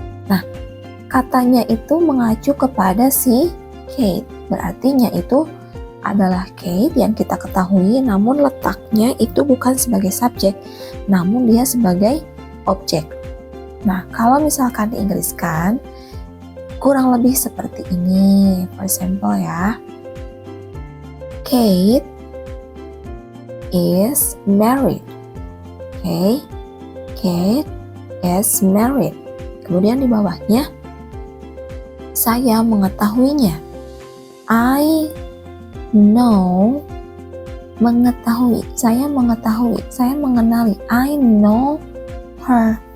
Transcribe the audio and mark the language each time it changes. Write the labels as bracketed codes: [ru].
[id] Nah, katanya itu mengacu kepada si Kate, berartinya itu adalah Kate yang kita ketahui, namun letaknya itu bukan sebagai subjek, namun dia sebagai objek. Nah, kalau misalkan diinggriskan, kurang lebih seperti ini. [en] For example ya, Kate is married. Okay, Kate is married. [id] Kemudian di bawahnya, saya mengetahuinya. [en] I know, mengetahui. [id] Saya mengetahui, saya mengenali. [en] I know her.